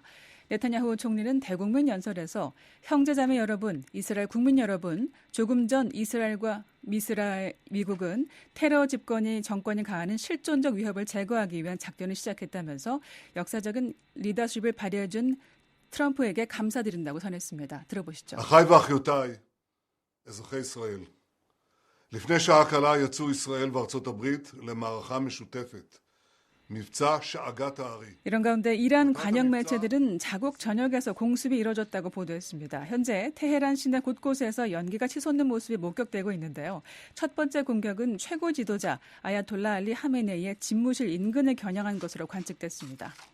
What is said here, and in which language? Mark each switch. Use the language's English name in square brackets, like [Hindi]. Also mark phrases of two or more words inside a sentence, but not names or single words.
[Korean] 네타냐후 총리는 대국민 연설에서 형제자매 여러분, 이스라엘 국민 여러분, 조금 전 이스라엘과 미국은 테러 집권이 정권이 가하는 실존적 위협을 제거하기 위한 작전을 시작했다면서 역사적인 리더십을 발휘해준 트럼프에게 감사드린다고 전했습니다. 들어보시죠. [Hebrew] אחיי ואחיותיי, אזרחי ישראל, לפני שעה קלה יצאו ישראל וארצות הברית למערכה משותפת. מבצע שאגת הארי. [Korean] 이런 가운데 이란 관영 매체들은 자국 전역에서 공습이 이뤄졌다고 보도했습니다. 현재 테헤란 시내 곳곳에서 연기가 치솟는 모습이 목격되고 있는데요. 첫 번째 공격은 최고 지도자 아야톨라 알리 하메네이의 집무실 인근을 겨냥한 것으로 관측됐습니다.